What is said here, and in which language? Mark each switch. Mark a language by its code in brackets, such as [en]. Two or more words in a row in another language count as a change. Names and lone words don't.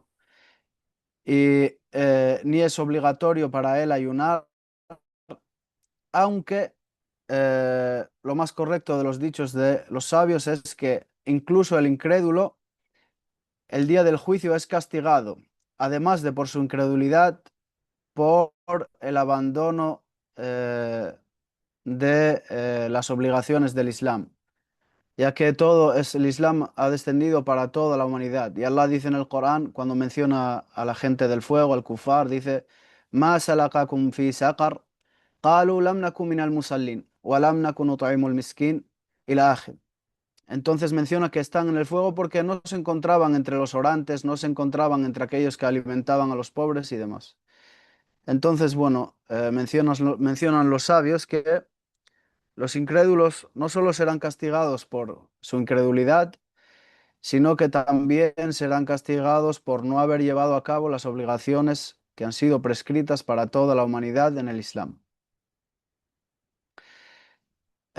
[es] Y ni es obligatorio para él ayunar, aunque lo más correcto de los dichos de los sabios es que incluso el incrédulo, el día del juicio es castigado, además de por su incredulidad, por el abandono eh, de las obligaciones del Islam, ya que el Islam ha descendido para toda la humanidad. Y Allah dice en el Corán, cuando menciona a la gente del fuego, [ar] الكفار, [es] dice, [ar] "ما سلككم في سقر قالوا لم نك من المصلين ولم نك نطعم المسكين إلى آخره. [es] Entonces menciona que están en el fuego porque no se encontraban entre los orantes, no se encontraban entre aquellos que alimentaban a los pobres y demás. Entonces, bueno, mencionan los sabios que los incrédulos no solo serán castigados por su incredulidad, sino que también serán castigados por no haber llevado a cabo las obligaciones que han sido prescritas para toda la humanidad en el Islam.